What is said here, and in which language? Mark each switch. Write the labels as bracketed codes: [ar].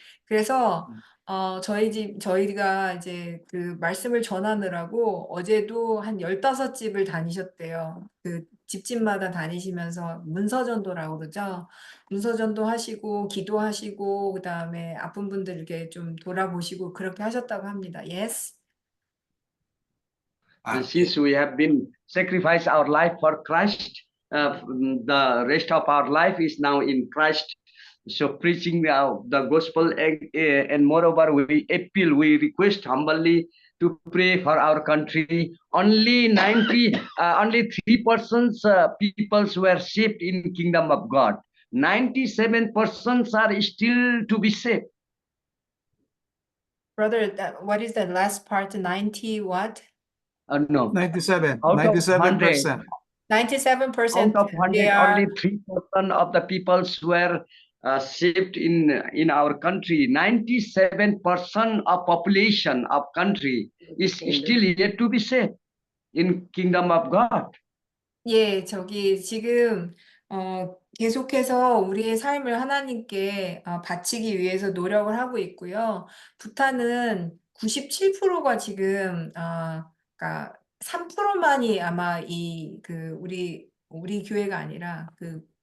[ko] 그래서, 저희가 이제 그 말씀을 전하느라고 어제도 한 15집을 다니셨대요. 그 집집마다 다니시면서 문서전도라고 그러죠. 문서전도 하시고, 기도하시고, 그 다음에 아픈 분들 이렇게 좀 돌아보시고 그렇게 하셨다고 합니다. [en] Yes? 아, since we have been sacrificed our life for Christ, the rest of our life is now in Christ. So preaching the gospel and moreover we appeal, we request humbly to pray for our country. Only 3% peoples were saved in kingdom of God. 97% are still to be saved. Brother, what is the last part? 90 what? No, 97, Out of 97%. 97% out of 100, they are only 3% of the peoples were saved in our country. 97% of population of country is still yet to be saved in kingdom of God. [ko] 예, 저기 지금 계속해서 우리의 삶을 하나님께 바치기 위해서 노력을 하고 있고요. 부탄은 97%가 지금 그러니까 3%만이 아마 우리 교회가 아니라 그